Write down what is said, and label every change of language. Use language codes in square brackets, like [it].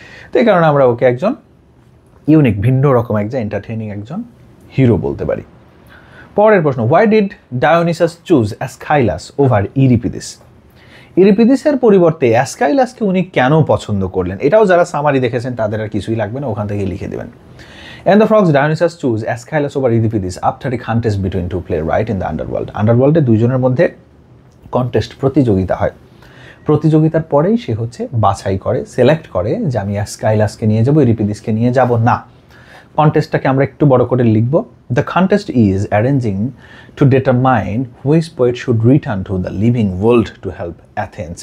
[bn] তো এই কারণে আমরা ওকে একজন ইউনিক, ভিন্ন রকম একজন এন্টারটেইনিং একজন হিরো বলতে পারি। পরের প্রশ্ন, [en] Why did Dionysus choose Aeschylus over Euripides? [bn] ইউরিপিডিসের পরিবর্তে অ্যাসকাইলাসকে উনি কেন পছন্দ করলেন? এটাও যারা সামারি দেখেছেন তাদের আর কিছুই লাগবে না, ওখান থেকে লিখে দেবেন। [en] In the Frogs, Dionysus choose Aeschylus over Euripides after a contest between two playwrights in the underworld. [bn] আন্ডারওয়ার্ল্ডে দুইজনের মধ্যে কন্টেস্ট, প্রতিযোগিতা হয়। প্রতিযোগিতার পরেই সে হচ্ছে বাছাই করে, সিলেক্ট করে যে আমি অ্যাসকাইলাসকে নিয়ে যাব, ইউরিপিডিসকে নিয়ে যাব না। কন্টেস্টটাকে আমরা একটু বড় করে লিখব। [en] The contest is arranging to determine which poet should return to the living world to help Athens.